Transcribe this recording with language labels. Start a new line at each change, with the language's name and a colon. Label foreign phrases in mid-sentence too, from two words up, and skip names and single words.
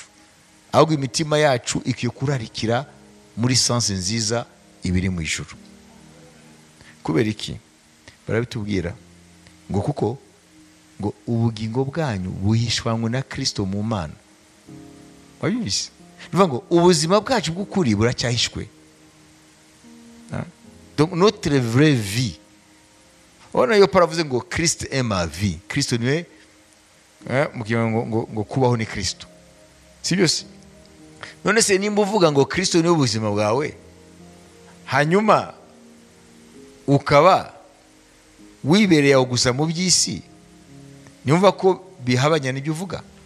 Kinyarwanda: Ahubwo imitima yacu ikwiye kurarikira muri sanse nziza ibiri mu ijuru. Kubera iki? Barabitubwira ngo kuko ngo ubugingo bwanyu buhishwanywe na Kristo mu Mana. Wabizi? Bivuga ngo ubuzima bwacu bw'ukuri buracyahishwe.
French: Donc notre vraie vie,
Kinyarwanda: ona yo paravuze ngo
French: Christ est ma vie.
Kinyarwanda: Kristo niwe ngo kubaho ni Kristo. Si byose? None se nimba uvuga ngo Kristo niwe ubuzima bwawe, hanyuma ukaba wibereye aho gusa mu by'isi, nyumva ko bihabanya n'ibyo uvuga.